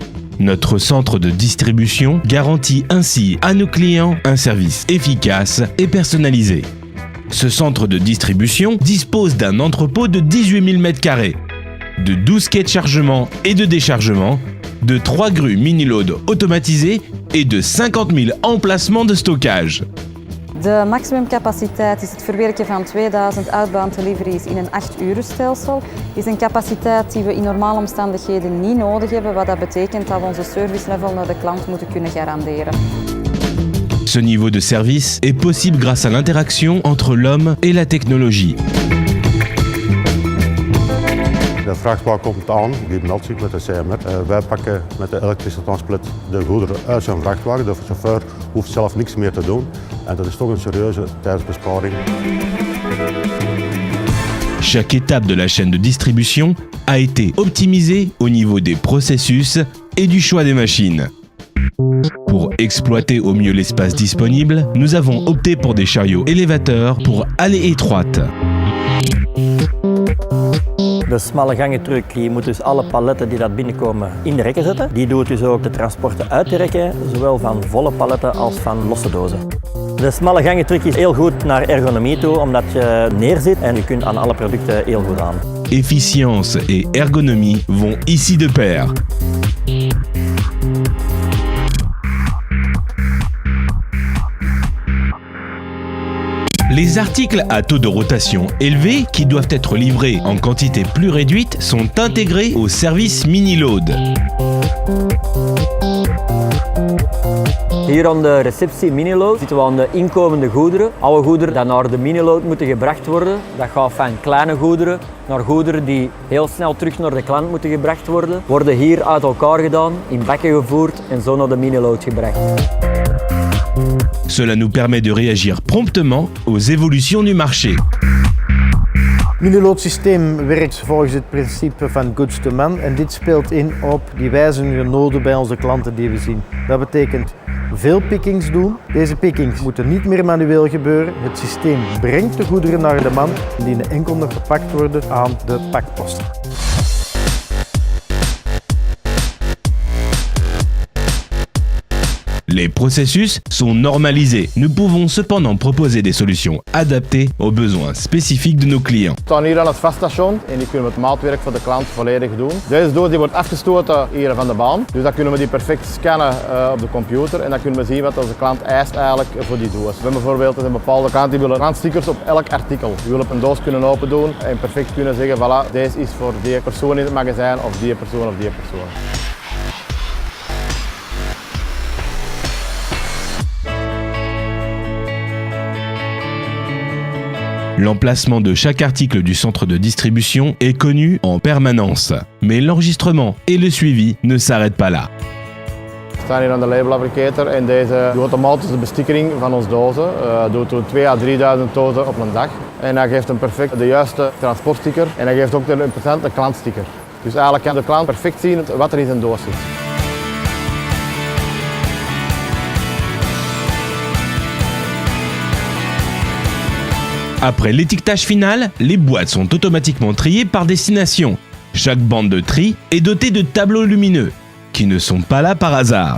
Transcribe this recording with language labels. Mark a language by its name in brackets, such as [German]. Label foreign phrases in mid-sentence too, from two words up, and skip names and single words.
[French] Notre centre de distribution garantit ainsi à nos clients un service efficace et personnalisé. Ce centre de distribution dispose d'un entrepôt de 18 000 m², de 12 quais de chargement et de déchargement, de 3 grues mini-load automatisées et de 50 000 emplacements de stockage. [Dutch] De maximumcapaciteit is het verwerken van 2000 [English] outbound deliveries [Dutch] in een 8-urenstelsel. Is een capaciteit die we in normale omstandigheden niet nodig hebben, wat dat betekent dat we onze [English] service level [Dutch] naar de klant moeten kunnen garanderen. [French] Ce niveau de service est possible grâce à l'interaction entre l'homme et la technologie. [Dutch] De vrachtwagen komt aan, die meldt zich met de CMR. Wij pakken met de elektrische transplit de goederen uit zijn vrachtwagen. De chauffeur hoeft zelf niks meer te doen. En dat is toch een serieuze tijdsbesparing. [French] Chaque étape de la chaîne de distribution a été optimisée au niveau des processus et du choix des machines. Pour exploiter au mieux l'espace disponible, nous avons opté pour des chariots élévateurs pour allées étroites. [Dutch] De smalle gangentruck die moet dus alle paletten die dat binnenkomen in de rekken zetten. Die doet dus ook de transporten uit de rekken, zowel van volle paletten als van losse dozen. De smalle gangentruck is heel goed naar ergonomie toe, omdat je neerzit en je kunt aan alle producten heel goed aan. [French] Efficience et ergonomie vont ici de pair. Les articles à taux de rotation élevé, qui doivent être livrés en quantité plus réduite, sont intégrés au service mini-load. [Dutch] Hier aan de receptie miniload zitten we aan de inkomende goederen. Alle goederen die naar de miniload moeten gebracht worden. Dat gaat van kleine goederen naar goederen die heel snel terug naar de klant moeten gebracht worden. Worden hier uit elkaar gedaan, in bakken gevoerd en zo naar de miniload gebracht. [French] Cela nous permet de réagir promptement aux évolutions du marché. [Dutch] Miniload systeem werkt volgens het principe van [English] goods to man [Dutch] en dit speelt in op die wijzigende noden bij onze klanten die we zien. Dat betekent veel pickings doen. Deze pickings moeten niet meer manueel gebeuren. Het systeem brengt de goederen naar de man en die enkel nog gepakt worden aan de pakposten. [French] Les processus sont normalisés. Nous pouvons cependant proposer des solutions adaptées aux besoins spécifiques de nos clients. [Dutch] We staan hier aan het vaststation en die kunnen we het maatwerk voor de klant volledig doen. Deze doos die wordt afgestoten hier van de baan. Dus dan kunnen we die perfect scannen op de computer en dan kunnen we zien wat onze klant eist eigenlijk voor die doos. We hebben bijvoorbeeld een bepaalde klant die wil randstickers op elk artikel. Die wil op een doos kunnen open doen en perfect kunnen zeggen voilà, deze is voor die persoon in het magazijn of die persoon of die persoon. [French] L'emplacement de chaque article du centre de distribution est connu en permanence. Mais l'enregistrement et le suivi ne s'arrêtent pas là. [Dutch] We staan hier aan de labelapplicator en deze doet automatisch de bestikkering van onze dozen. Doet 2.000 à 3.000 dozen op een dag. En hij geeft een perfect de juiste transportsticker en hij geeft ook een interessante klantsticker. Dus eigenlijk kan de klant perfect zien wat er in zijn doos zit. [French] Après l'étiquetage final, les boîtes sont automatiquement triées par destination. Chaque bande de tri est dotée de tableaux lumineux, qui ne sont pas là par hasard.